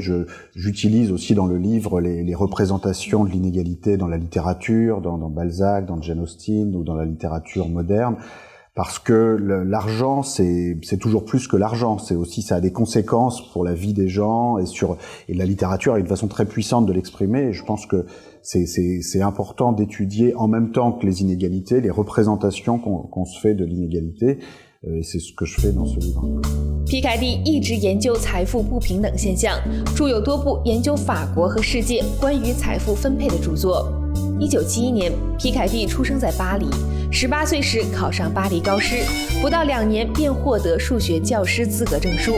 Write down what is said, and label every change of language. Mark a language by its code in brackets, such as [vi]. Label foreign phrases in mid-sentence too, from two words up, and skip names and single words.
[fr] J'utilise aussi dans le livre les représentations de l'inégalité dans la littérature, dans Balzac, dans Jane Austen ou dans la littérature moderne, parce que l'argent, c'est toujours plus que l'argent. C'est aussi, ça a des conséquences pour la vie des gens, et la littérature a une façon très puissante de l'exprimer. Et je pense que c'est important d'étudier en même temps que les inégalités, les représentations qu'on se fait de l'inégalité. Et c'est ce que je fais dans ce livre. [zh] 皮凯蒂一直研究财富不平等现象，著有多部研究法国和世界关于财富分配的著作。1971年，皮凯蒂出生在巴黎，18岁时考上巴黎高师，不到2年便获得数学教师资格证书。